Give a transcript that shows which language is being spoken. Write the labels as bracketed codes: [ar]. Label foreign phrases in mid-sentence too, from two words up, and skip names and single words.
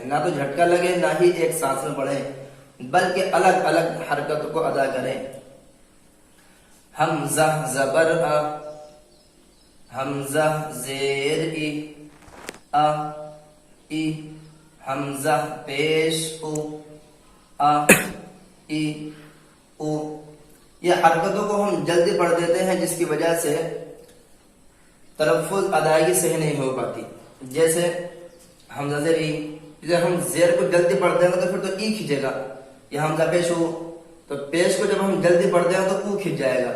[ur] نہ تو جھٹکا لگے نہ ہی ایک سانس میں پڑھیں، بلکہ الگ الگ حرکت کو ادا کریں۔ حمزہ زبر ا، حمزہ زیر ای، ا ای، حمزہ پیش او، ا ای او۔ یہ حرکتوں کو ہم جلدی پڑھ دیتے ہیں، جس کی وجہ سے تلفظ ادائیگی صحیح نہیں ہو پاتی۔ جیسے حمزہ زیر ای، جب ہم زیر کو جلدی پڑھ دیں گے تو پھر تو ای کھینچے گا۔ یہ حمزہ پیش ہو تو پیش کو جب ہم جلدی پڑھ دیں گے تو او کھینچ جائے گا۔